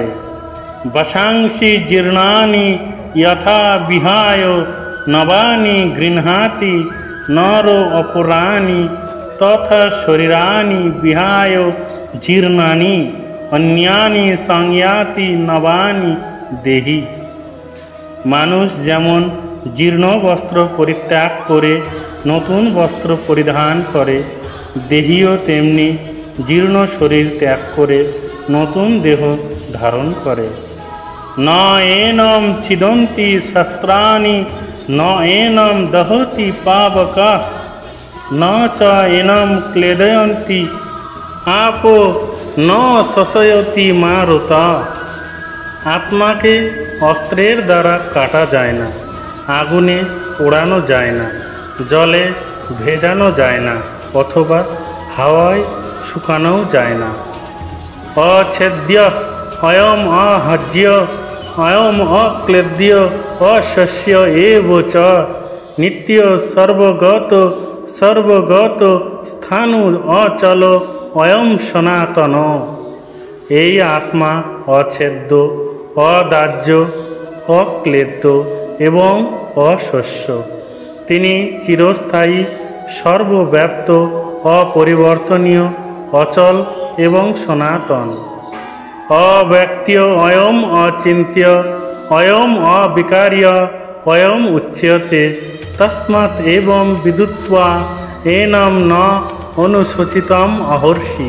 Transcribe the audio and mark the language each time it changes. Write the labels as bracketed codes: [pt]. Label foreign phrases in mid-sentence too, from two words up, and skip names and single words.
[sa] বশাংসি জীর্ণানি যথা বিহায় নবানি গৃহাতি নর অপরাণি তথা শরীরানি বিহায় জীর্ণানি অন্যানি সংয়াতি নবানি দেহি। [bn] মানুষ যেমন জীর্ণ বস্ত্র পরিত্যাগ করে নতুন বস্ত্র পরিধান করে, দেহীও তেমনি জীর্ণ শরীর ত্যাগ করে নতুন দেহ ধারণ করে। [sa] ন এনম ছিদন্তি শস্ত্রাণি ন এনম দহতি পাবকা ন চ এনম ক্লেদয়ন্তি আপো ন শশয়তি মারুতা। [bn] আত্মাকে অস্ত্রের দ্বারা কাটা যায় না, আগুনে পোড়ানো যায় না, জলে ভেজানো যায় না, অথবা হাওয়ায় শুকানো যায় না। [sa] অছেদ্য অয়ম অহজ্য অয়ম অক্লেদ্য অশস্য এব চ নিত্য সর্বগত সর্বগত স্থাণু অচল অয়ম সনাতন। [bn] এই আত্মা অছেদ্য অদাহ্য অক্লেদ্য এবং অশস্য। তিনি চিরস্থায়ী সর্বব্যাপ্ত অপরিবর্তনীয় অচল এবং সনাতন। [sa] অব্যক্ত্য অয়ম অচিন্ত্য অয়ম অবিকার্য অয়ম উচ্যতে তস্মাৎ এবং বিদুত্বা এনম ন অনুসূচিতম অহর্ষি।